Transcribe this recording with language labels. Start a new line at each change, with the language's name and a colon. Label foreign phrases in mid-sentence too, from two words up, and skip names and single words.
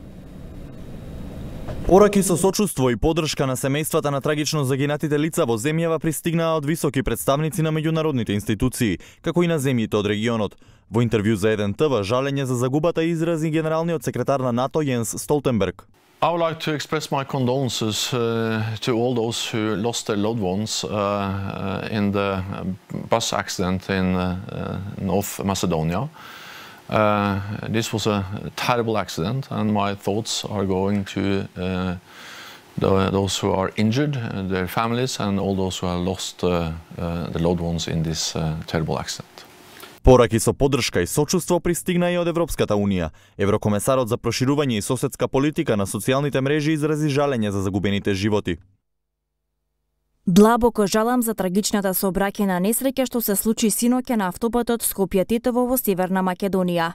Macedonian: Пораки со сочувство и поддршка на семејствата на трагично загинатите лица во земјава пристигнаа од високи представници на меѓународните институции, како и на земјите од регионот. Во интервју за Еден ТВ, жалење за загубата изрази генералниот секретар на НАТО Јенс Столтенберг.
English: I would like to express my condolences to all those who lost their loved ones in the bus accident in North Macedonia. This was a terrible accident, and my thoughts are going to those who are injured, their families, and all those who have lost their loved ones in this terrible accident.
Macedonian: Пораки со поддршка и сочувство пристигна и од Европската Унија. Еврокомесарот за проширување и соседска политика на социјалните мрежи изрази жалење за загубените животи. Длабоко жалам за трагичната сообраќајна несреќа што се случи синоќа на автопатот Скопје-Тетово во Северна Македонија.